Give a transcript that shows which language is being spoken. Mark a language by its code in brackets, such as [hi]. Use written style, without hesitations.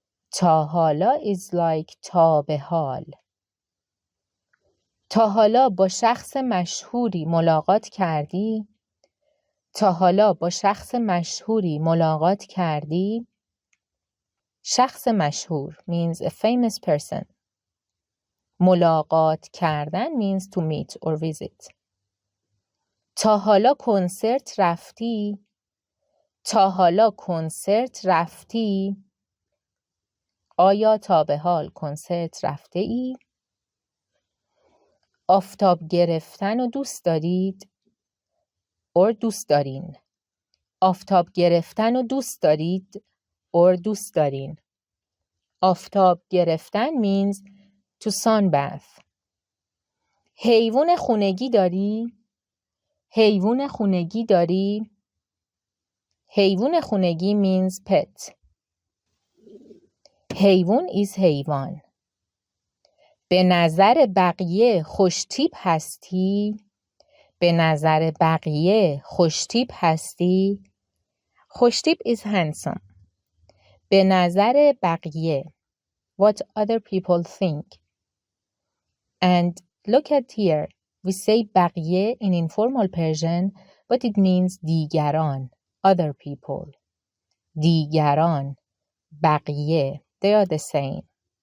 [fa] تا حالا [en] is like [fa] تا به حال. تا حالا با شخص مشهوری ملاقات کردی؟ تا حالا با شخص مشهوری ملاقات کردی؟ شخص مشهور [en] means a famous person. [fa] ملاقات کردن [en] means to meet or visit. [fa] تا حالا کنسرت رفتی؟ تا حالا کنسرت رفتی؟ آیا تا به حال کنسرت رفته ای؟ آفتاب گرفتن رو دوست دارید؟ or دوست دارین. آفتاب گرفتن رو دوست دارید or دوست دارین. [en] آفتاب گرفتن means to sunbath. [fa] حیوان خونگی داری؟ حیوان خونگی داری؟ حیوان خونگی [en] means pet. [fa] حیوان is حیوان. به نظر بقیه خوشتیپ هستی؟ به نظر بقیه خوشتیپ هستی؟ خوشتیپ [en] is handsome. به نظر بقیه what other people think. And look at here. We say بقیه in informal Persian but it means دیگران, other people. دیگران, بقیه, they are the same.